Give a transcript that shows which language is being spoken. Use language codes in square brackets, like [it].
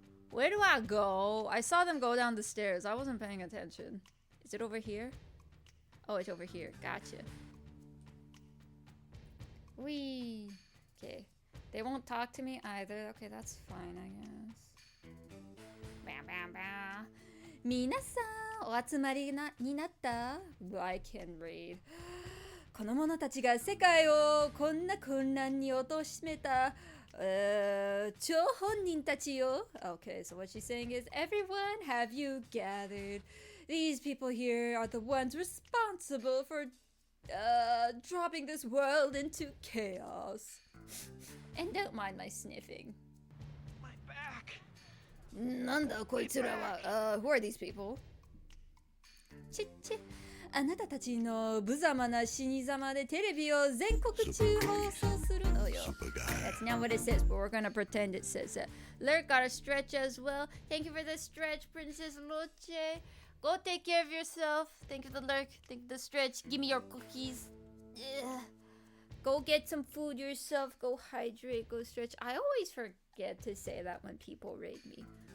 [en] Where do I go? I saw them go down the stairs. I wasn't paying attention. Is it over here? Oh, it's over here. Gotcha. Whee! Okay. They won't talk to me either. Okay, that's fine, I guess. Bam, bam, bam. [ja] 皆さん、お集まりになった? [en] I can read. [ja] この者たちが世界をこんな混乱に貶めた張本人たちよ. [en] Okay, so what she's saying is, everyone, have you gathered? These people here are the ones responsible for dropping this world into chaos. And don't mind my sniffing. My back. [ja] なんだこいつらは。 [en] Who are these people? [ja] ちっち。あなたたちの無様な死に様でテレビを全国中放送するのよ。 [en] That's not what it says, but we're gonna pretend it says that. Lurk got a stretch as well. Thank you for the stretch, Princess Luce. Go take care of yourself. Thank you for the lurk. Thank you for the stretch. Give me your cookies. Ugh. Go get some food yourself. Go hydrate. Go stretch. I always forget to say that when people raid me.